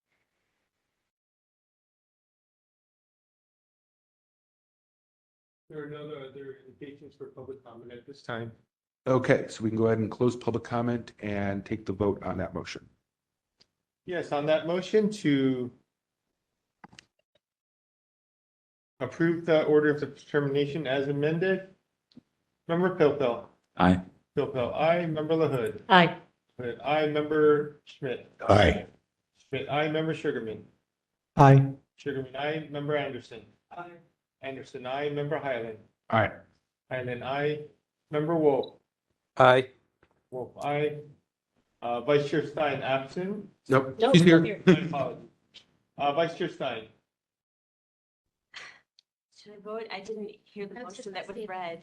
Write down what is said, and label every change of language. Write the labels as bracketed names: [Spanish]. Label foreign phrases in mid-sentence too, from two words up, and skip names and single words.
[English] There are no other indications for public comment at this time. Okay, so we can go ahead and close public comment and take the vote on that motion. Yes, on that motion to approve the order of determination as amended. Member Pilpel. Aye. Pilpel, aye. Member LaHood. Aye. Hood, aye. Member Schmidt. Aye. Schmidt, aye. Member Sugarman. Aye. Sugarman, aye. Member Anderson. Aye. Anderson, aye. Member Highland. All right. Highland, aye. Member Wolf. Aye. Wolf, aye. Vice Chair Stein, absent. Nope, No, he's here. here. My apologies. Vice Chair Stein. Should I vote? I didn't hear the motion that was read.